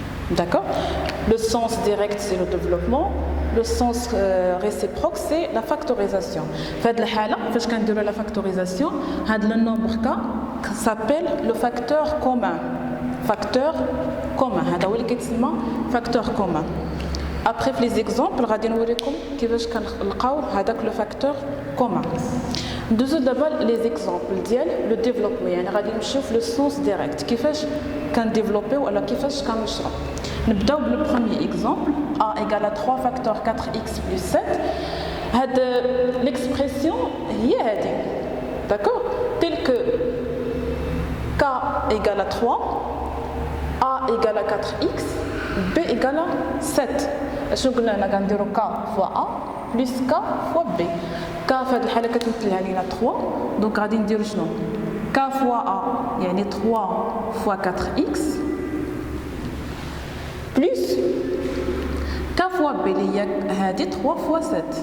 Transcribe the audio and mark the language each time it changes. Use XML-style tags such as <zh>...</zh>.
<fr>D'accord? Le sens direct c'est le développement, le sens réciproque c'est la factorisation.</fr> <ar>في هذه الحالة فاش كنديروا</ar> <fr>la factorisation هذا le nombre K s'appelle le facteur commun.</fr> <ar>Facteur commun هذا هو اللي كيتسمى facteur commun. Après في les exemples غادي نوريكم كيفاش كنلقاو هذاك le facteur commun. ندوزو دابا les exemples ديال le développement، يعني غادي نمشيو في le sens direct كيفاش كنديفلوبيو ولا كيفاش كنشرو.</ar> <fr>نبداو بالبروميي اكزامبل a égale à 3 facteur 4x plus 7. هاد l'expression</fr> <ar>هي هادي</ar> <fr>d'accord tel que k égale à 3 a égale à 4x b égale à 7.</fr> <ar>شنو قلنا هنا غنديرو</ar> <fr>k fois a plus k fois b.</fr> <ar>k في هاد الحاله كتمثلها لينا 3 دونك غادي نديرو شنو k fois a يعني 3 fois 4x plus k fois b اللي هي هادي 3 fois 7.</ar>